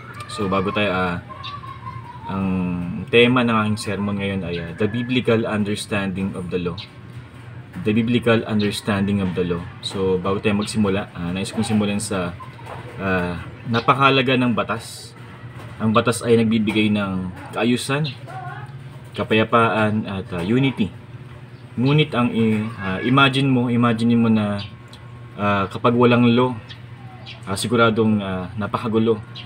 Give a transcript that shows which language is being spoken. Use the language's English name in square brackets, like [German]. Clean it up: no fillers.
[Filipino] So bago tayo, ang tema ng aking sermon ngayon ay [English] the biblical understanding of the law. The biblical understanding of the law. [Filipino] So bago tayo magsimula, nais kong simulan sa napakahalaga ng batas. Ang batas ay nagbibigay ng kaayusan, kapayapaan at unity. Ngunit ang imagine mo na kapag walang law, siguradong napakagulo.